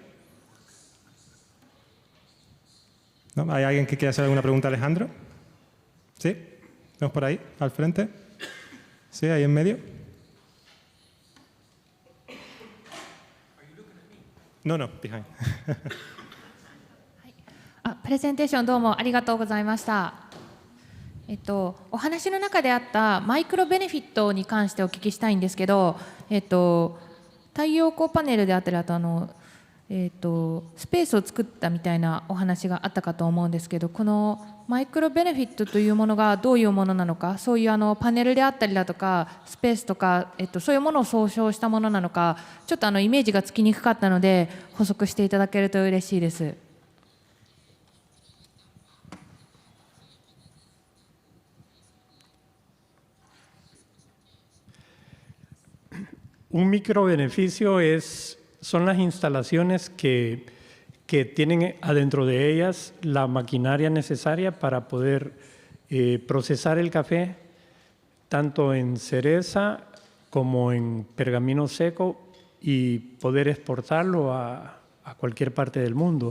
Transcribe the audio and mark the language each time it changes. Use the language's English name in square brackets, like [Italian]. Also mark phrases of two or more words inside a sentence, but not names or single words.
[Spanish] ¿No? ¿Hay alguien que quiera hacer alguna pregunta a Alejandro? ¿Sí? ¿Vamos por ahí, al frente? ¿Sí, ahí en medio? No, behind. [Japanese] プレゼンテーションどうもありがとうございました。お話の中であったマイクロベネフィットに関してお聞きしたいんですけど、太陽光パネルであったり、あとスペースを作ったみたいなお話があったかと思うんですけど、このマイクロベネフィットというものがどういうものなのか、そういうパネルであったりだとかスペースとか、そういうものを総称したものなのか、ちょっとイメージがつきにくかったので補足していただけると嬉しいです。 [Spanish] Un microbeneficio son las instalaciones que tienen adentro de ellas la maquinaria necesaria para poder procesar el café, tanto en cereza como en pergamino seco, y poder exportarlo a cualquier parte del mundo.